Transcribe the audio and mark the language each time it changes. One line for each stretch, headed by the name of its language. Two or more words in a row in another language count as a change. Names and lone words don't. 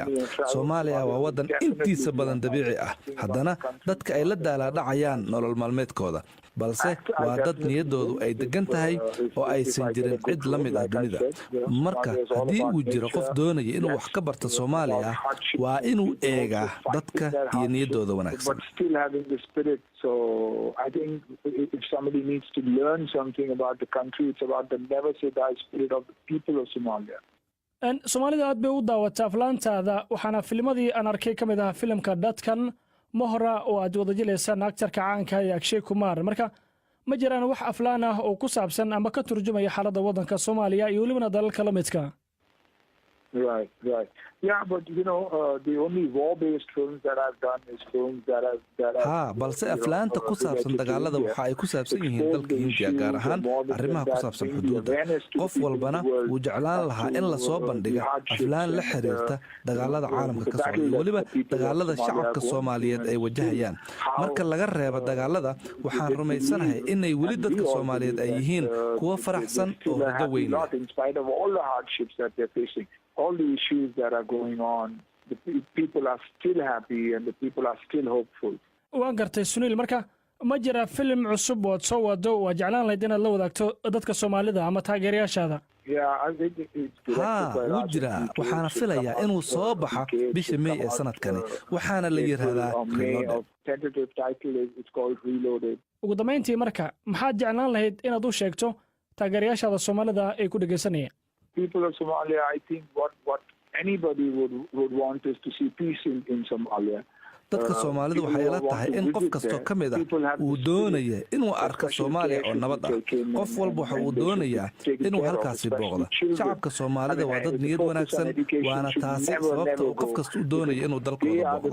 Somali: Soomaaliya waa waddan intiisa badan dabiici ah, haddana dadka ay la daalaadhacayaan nolol maalmeedkooda, balse waa dad niyaddoodu ay degan tahay oo aysan jirin cid la mid ah dunida. marka haddii uu jiro qof doonaya inuu wax ka barto Soomaaliya, waa inuu eegaa dadka iyo niyaddooda wanaagsan.
English: So I think if somebody needs to learn something about the country, it's about the never say die spirit of the people of Somalia.
Somali: Soomaalida aad bay u daawataa aflaantaada, waxaana filmadii aan arkay ka mid ah filimka Dadkan Mohra oo aad wada jilaysaan aktarka caanka ah Akshay Kumar. marka ma jiraan wax aflaan ah oo ku saabsan ama ka turjumaya xaaladda waddanka Soomaaliya iyo welibana dalalka la midka?
English: Right. Yeah, but the only war-based films that I've done is films that have
Somali: balse aflaanta ku saabsan dagaalada waxa ay ku saabsan yihiin dalka Hindiya, gaar ahaan arrimaha ku saabsan xuduudda. qof walbana wuu jeclaan lahaa in la soo bandhiga aflaan la xiriirta dagaalada caalamka ka socda iyo weliba dagaalada shacabka Soomaaliyeed ay wajahayaan. marka laga reebo dagaalada, waxaan rumaysanahay inay weli dadka Soomaaliyeed ay yihiin kuwa faraxsan oo rajo weyn leh.
English: All the issues that are going on, the people are still happy and the people are still hopeful.
Somali: waan gartay Sunil, marka ma jira film cusub oo soo wado oo jeclaan lahayd inaad la wadaagto dadka Soomaalida ama taageerayaashaada? wuu jiraa. waxaana filayaa inuu soo baxo bisha May ee sanadkani, waxaana la yiraahdaa Reloaded. ugu dambeyntii, marka maxaad jeclaan lahayd inaad u sheegto taageerayaashaada Soomaalida ay ku dhageysanayaan?
English: People of Somalia, I think what anybody would want is to see peace in Somalia.
Somali: dadka Soomaalidu waxay ila tahay in qof kasto ka mid ah uu doonayo inuu arko Soomaaliya oo nabad ah. qof walba waxa uu doonayaa inuu halkaasi booqdo. shacabka Soomaalida waa dad niyad wanaagsan, waana taasi sababta uu qof kasto u doonayo inuu dalkooda booqdo.